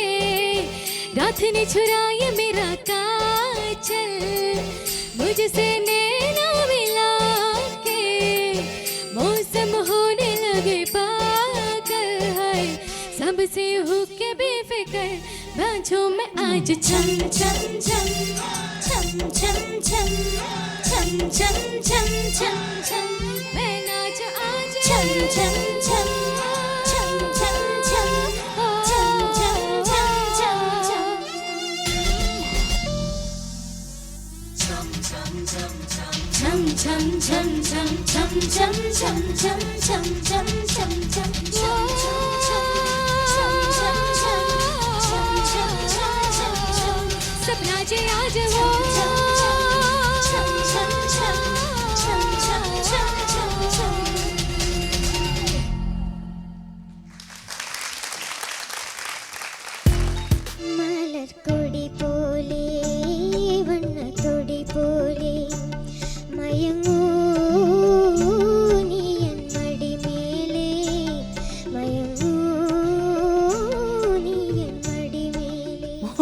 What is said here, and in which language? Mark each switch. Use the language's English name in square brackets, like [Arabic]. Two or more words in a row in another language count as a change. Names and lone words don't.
[Hindi] रात ने छुराया मेरा काजल मुझसे नैना मिला के मौसम होने लगे पागल है सबसे होके बेफिक्र बाँझों में आज छम छम छम छम छम छम छम छम छम छम छम मैं नाच आज छम छम छम छम छम छम छम छम छम छम छम Chum chum chum chum chum chum chum chum chum chum chum chum सपना जे आज वो [Malayalam] മലർ കൊടി പോലെ വണ്ണത്തൊടി പോലെ മയങ്ങൂ നീ എൻ മടിമേലെ മയങ്ങൂ നീ എൻ മടിമേലെ